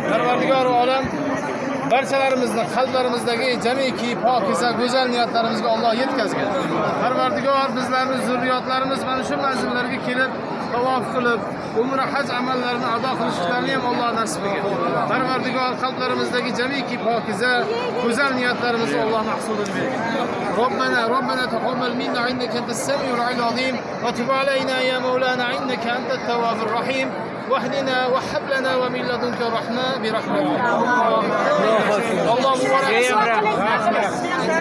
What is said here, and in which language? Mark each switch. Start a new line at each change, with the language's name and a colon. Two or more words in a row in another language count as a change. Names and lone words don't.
Uzbek: Parvardigor olam barchalarimizni qalblarimizdagi jamiki pokiza go'zal niyatlarimizga Alloh yetkazgan. Parvardigor bizlarni zurriyotlarimiz mana shu manzillarga kelib tavof qilib, umra haj amallarini ado qilishlarini ham Alloh nasib qilgan. Parvardigor qalblarimizdagi jamiki pokiza go'zal niyatlarimizni Alloh mahsulini bergan.
Arabic: ربنا تقبل منا إنك أنت السميع العليم وتب علينا يا مولانا إنك أنت التواب الرحيم. واهدنا وهب لنا ومن لدنك رحمة برحمتك. الله مبارك.